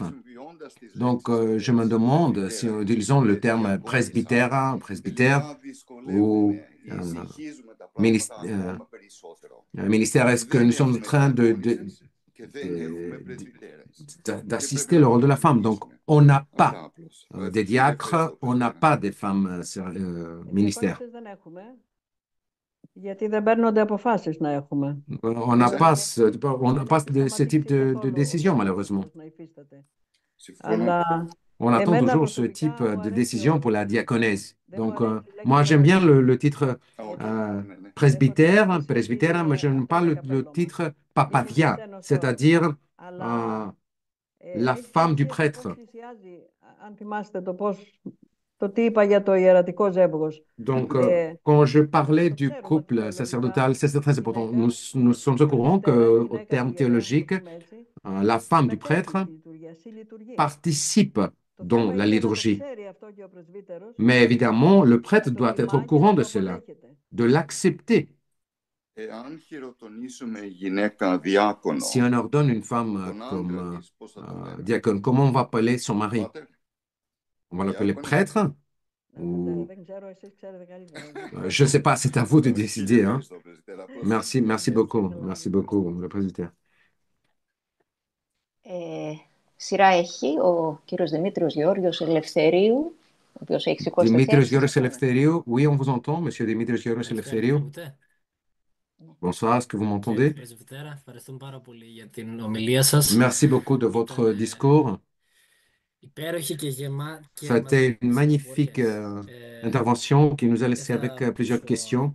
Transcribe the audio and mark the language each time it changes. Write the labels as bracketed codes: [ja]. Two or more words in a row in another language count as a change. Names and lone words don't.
[fr] Donc, je me demande si nous utilisons le terme presbytère ou ministère, est-ce que nous sommes en train d'assister le rôle de la femme? Donc, on n'a pas des diacres, on n'a pas des femmes ministères. [el] Γιατί δεν παίρνονται αποφάσεις να έχουμε. [fr] On n'a pas ce type de décision, malheureusement. [el] Αλλά [fr] On attend toujours ce type de décision pour la diaconèse. Donc, moi, j'aime bien le titre presbytère, mais je n'aime pas le titre papadia, c'est-à-dire la femme du prêtre. [el] Αν θυμάστε το τι είπα για το ιερατικό ζεύγος. [fr] Donc, quand je parlais du couple sacerdotal, c'est très important. Nous sommes au courant qu'au terme théologique, la femme du prêtre participe dans la liturgie. Mais évidemment, le prêtre doit être au courant de cela, de l'accepter. Si on ordonne une femme comme diacone, comment on va appeler son mari? On va l'appeler prêtre? Ou... Je ne sais pas, c'est à vous de décider. Hein. Merci beaucoup, le président. [el] Σειρά έχει ο κύριος Δημήτριος Γεώργιος Ελευθερίου, ο οποίος έχει σηκώσει το Δημήτριος χέρι. Γεώργιος Ελευθερίου, [fr] oui, on vous entend, monsieur Δημήτριος Γεώργιος Ελευθερίου. Bonsoir, est-ce que vous m'entendez? Merci beaucoup de votre discours. Ça a été une magnifique intervention qui nous a laissé avec plusieurs questions.